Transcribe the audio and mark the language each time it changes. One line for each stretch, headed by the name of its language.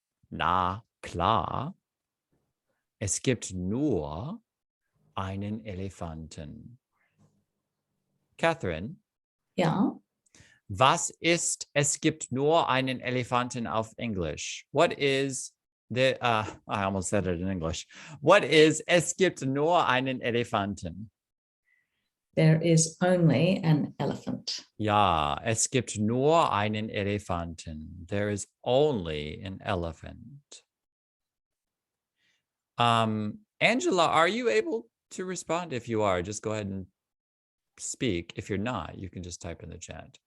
German: Na klar, es gibt nur einen Elefanten. Catherine, Ja. was ist, es gibt nur einen Elefanten auf Englisch?
English: What is the, I almost said it in English. What is,
German: es gibt nur einen Elefanten?
English: There is only an elephant.
German: Ja, es gibt nur einen Elefanten.
English: There is only an elephant. Angela, are you able to respond? If you are, just go ahead and speak. If you're not, you can just type in the chat.